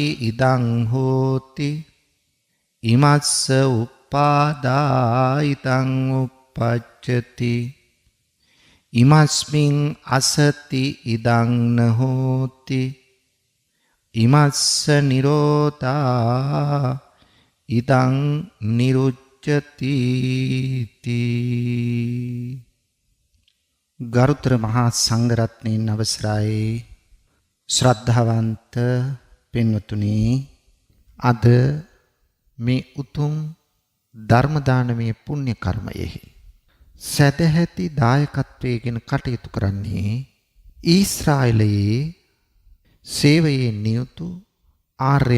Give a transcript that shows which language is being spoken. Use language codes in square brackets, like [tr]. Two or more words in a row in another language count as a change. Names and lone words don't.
[pi] ඉදං හෝති ඉමස්ස උපාදා ඉදං උප්පච්චති ඉමස්මින් අසති ඉදං නහෝති ඉමස්ස නිරෝධා ඉදං නිරුච්ඡති තී. [si] ගරුතර මහා සංඝරත්නයන් අවසරයි ශ්‍රද්ධාවන්ත පින්වතුනි, අද මේ උතුම් ධර්ම දානමය පුණ්‍ය කර්මයෙහි සදැහැති දායකත්වයෙන් කටයුතු කරන්නේ ඊශ්‍රායලයේ සේවයේ නියුතු R.M.